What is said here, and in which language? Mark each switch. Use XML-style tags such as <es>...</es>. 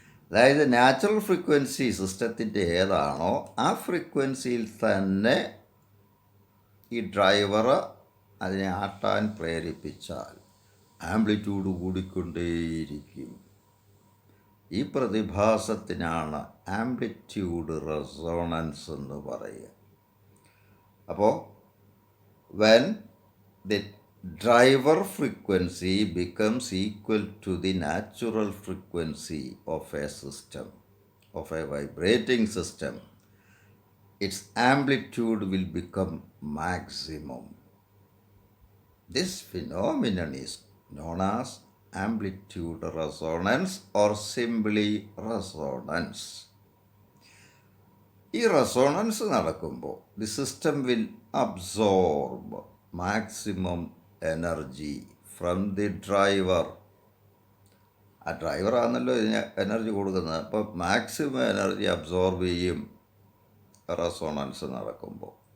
<ml>അതായത് natural frequency സിസ്റ്റത്തിൻ്റെ ഏതാണോ ആ ഫ്രീക്വൻസിയിൽ തന്നെ ഈ ഡ്രൈവർ അതിനെ ആട്ടാൻ പ്രേരിപ്പിച്ചാൽ ആംപ്ലിറ്റ്യൂഡ് കൂടിക്കൊണ്ടേയിരിക്കും. ഈ പ്രതിഭാസത്തിനാണ് ആംപ്ലിറ്റ്യൂഡ് റെസോണൻസ് എന്ന് പറയുക.</ml> <en>അപ്പോൾ when the driver frequency becomes equal to the natural frequency of a system, of a vibrating system, its amplitude will become maximum. This phenomenon is known as amplitude resonance or simply resonance.</en> <ml>ഈ resonance നടക്കുമ്പോൾ</ml> <en>The system will absorb maximum energy from the driver.</en> <ml>ആ ഡ്രൈവറാണല്ലോ ഇതിന് energy കൊടുക്കുന്നത്. അപ്പോൾ maximum energy absorb ചെയ്യും resonance നടക്കുമ്പോൾ.</ml>